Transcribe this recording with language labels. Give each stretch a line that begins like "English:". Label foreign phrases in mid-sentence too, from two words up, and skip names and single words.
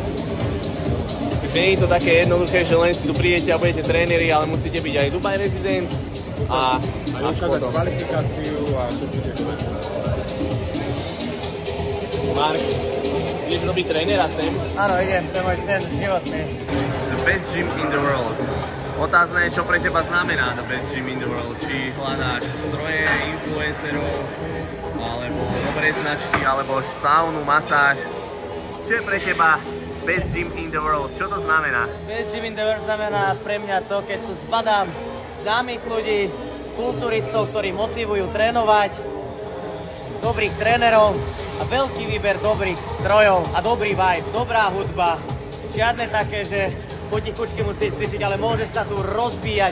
Slovak: Takže nie je to také jednoduché, že len si tu prídete a budete tréneri, ale musíte byť aj Dubai rezident a ukázať kvalifikáciu a všetky tieto veci. Mark, ideš robiť trénera sem? Áno, idem, to je môj sen životný.
English: The best gym in the world.
Slovak: Otázne je, čo pre teba znamená
English: the best gym in the world.
Slovak: Či hľadáš stroje, influencerov, alebo dobré značky, alebo saunu, masáž. Čo je pre teba
English: best gym in the world?
Slovak: Čo to znamená?
English: Best gym in the world
Slovak: znamená pre mňa to, keď tu zbadám známych ľudí, kulturistov, ktorí motivujú trénovať, dobrých trénerov a veľký výber dobrých strojov a dobrý vibe, dobrá hudba. Žiadne také, že potichučky musíš cvičiť, ale môžeš sa tu rozbíjať.